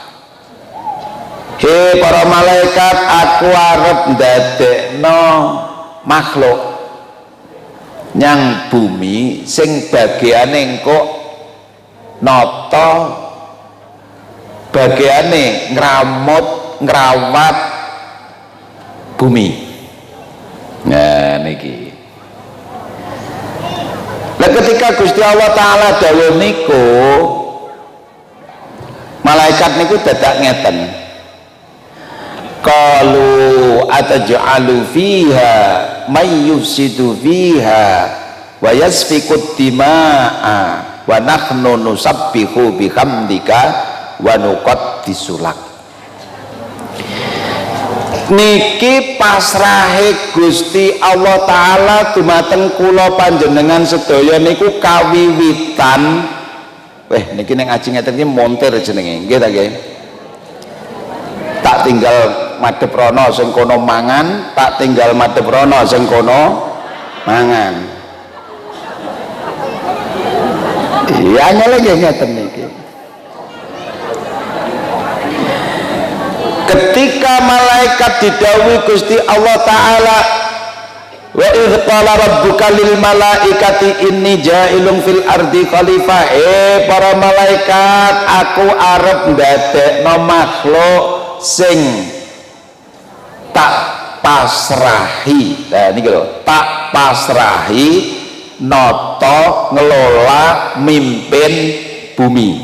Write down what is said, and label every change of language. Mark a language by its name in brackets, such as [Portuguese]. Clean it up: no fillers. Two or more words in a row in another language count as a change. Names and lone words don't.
[Javanese] He para malaikat aku arep ndadekno makhluk nyang bumi sing bagiane engko nata bagiane ngrawat bumi. Nah niki lah ketika Gusti Allah Ta'ala dawuh niku malaikat niku dadak ngeten, [Arabic] قالوا أتجعل فيها من يفسد فيها ويسفك الدماء ونحن نسبح بحمدك ونقدس لك. [Javanese] Niki pasrahe Gusti Allah Ta'ala dumateng kula panjenengan sedaya niku kawiwitan. Niki ning aji ngeten iki montir jenenge nggih ta nggih. Tak tinggal madhep rono sing kono mangan, tak tinggal madhep rono sing kono mangan. Iya nyele nggih ngeten niki. Ketika malaikat didhawuhi Gusti Allah Ta'ala, [Arabic] وإذ قال ربك للملائكة إني جاعل في الأرض خليفة, [Javanese] para malaikat aku arep ndadekno makhluk sing tak pasrahi. Nah niki lho, tak pasrahi nata ngelola mimpin bumi.